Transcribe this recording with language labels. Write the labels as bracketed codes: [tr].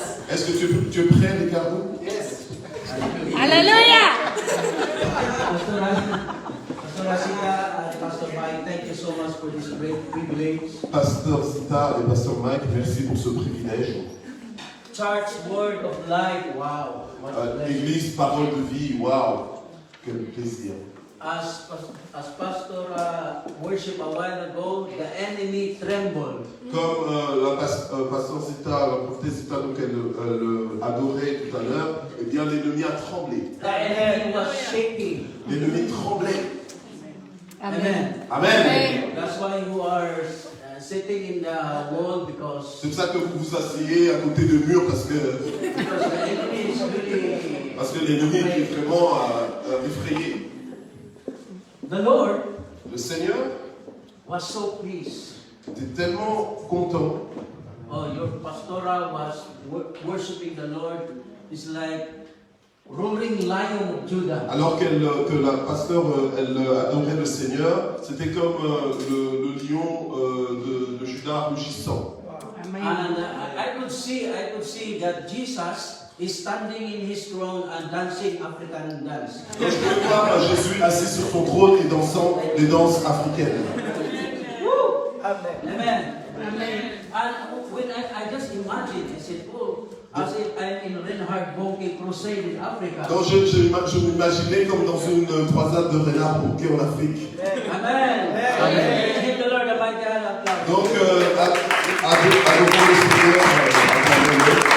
[fr] Est-ce que tu es prêt, Ricardo? Hallelujah! [en] Pastor Rosita and Pastor Mike, thank you so much for this great privilege. [fr] Pasteur Zita et Pasteur Mike, merci pour ce privilège. [en] Church Word of Life, wow. What a pleasure. [fr] Église, parole de vie, waouh, quel plaisir. [en] As Pastor worship a while ago, the enemy trembled. [fr] Comme la pasteur Zita, la prophétesse Zita, donc elle adorait tout à l'heure, eh bien l'ennemi a tremblé. [en] The enemy was shaking. [fr] L'ennemi tremblait. Amen. Amen. [en] That's why you are sitting in the wall [fr] C'est pour ça que vous vous asseyez à côté de mur parce que [en] the enemy is really. [fr] l'ennemi est vraiment effrayé. [en] The Lord [fr] Le Seigneur [en] was so pleased. [fr] était tellement content. [en] Oh, your pastora was worshiping the Lord. It's like roaring lion of Judah. [fr] Alors que la pasteur elle adorait le Seigneur, c'était comme le lion de Judas rugissant. [en] And I could see that Jesus is standing in his throne and dancing African dance. [fr] Donc je peux voir Jésus assis sur son trône et dansant des danses africaines. Amen. Amen. [en] And when I just imagine, I said, oh, as if I'm in Reinhard Bonnke crusade in Africa. [fr] Donc je m'imaginais comme dans une croisade de Reinhard Bonnke en Afrique. [en] Amen. Amen. Give the Lord a mighty hand of applause. [fr] Donc adorons le Seigneur.